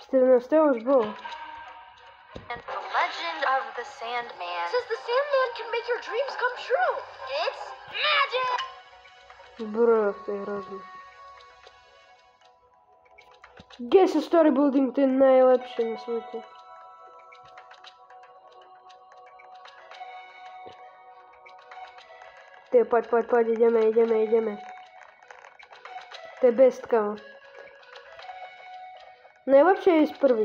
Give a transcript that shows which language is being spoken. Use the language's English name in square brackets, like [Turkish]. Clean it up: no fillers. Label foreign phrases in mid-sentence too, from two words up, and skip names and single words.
[Slovak] No, to už bolo. [English] And the legend of the Sandman Says the Sandman can make your dreams come true. It's magic! [Slovak] Bro, to je hrozné. Kde sa storyboarding, to je najlepšie na svete. Ty, poď, ideme. To je best, kamo. Najlepšie je ísť prvý.